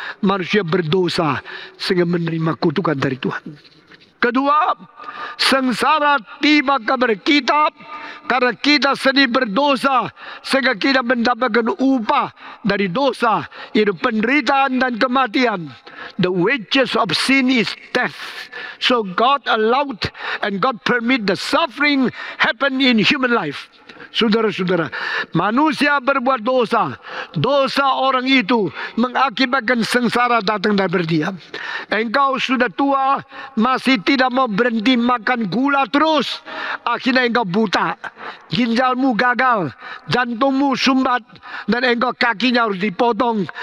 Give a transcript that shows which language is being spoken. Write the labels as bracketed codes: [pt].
[id] Manusia berdosa sehingga menerima kutukan dari Tuhan. Kedua, sengsara tiba kepada kita karena kita sendiri berdosa, sehingga kita mendapatkan upah dari dosa, yaitu penderitaan dan kematian. [en] The wages of sin is death. So God allowed and God permit the suffering happen in human life. [id] Saudara-saudara, manusia berbuat dosa. Dosa orang itu mengakibatkan sengsara datang dari Dia. Engkau sudah tua, masih tidak mau berhenti makan gula terus. Akhirnya engkau buta, ginjalmu gagal, jantungmu sumbat, dan engkau kakinya harus dipotong.